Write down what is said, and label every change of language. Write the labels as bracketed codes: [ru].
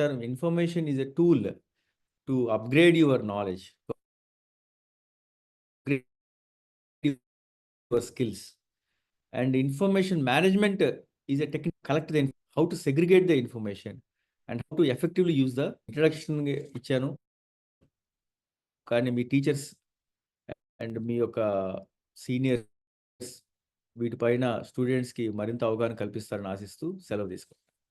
[en] Information is a tool to upgrade your knowledge, your skills. And information management is a technique to collect how to segregate the information and how to effectively use the introduction ఇచ్చాను. [te] కానీ మీ teachers and మీ యొక్క seniors వీటిపైన స్టూడెంట్స్కి మరింత అవగాహన కల్పిస్తారని ఆశిస్తూ సెలవు తీసుకుంటాను.